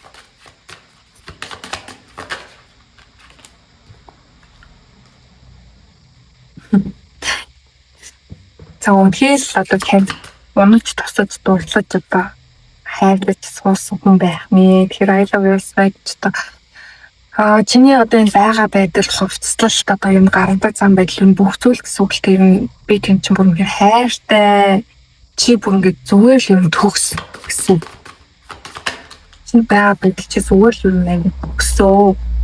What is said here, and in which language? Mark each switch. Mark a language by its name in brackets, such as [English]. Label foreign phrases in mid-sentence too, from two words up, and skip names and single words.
[Mongolian] За үнэхээр одоо танд унаж тусаж дурлаж одоо хайрлаж суусан хүн байх нэ. Тэгэхээр [English] I love you [Mongolian] гэж одоо чиний одоо энэ байгаа байдал хувцаслалт одоо юм гаргадаг зам байдал нь бүх зүйл гэсэн үг тэр нь би тэнд чинь бүр үнэхээр хайртай чи бүр ингээд зүгээр л юм төгс гэсэн. Чи байгаа байдал чи зүгээр л юм ингээд төгсөө.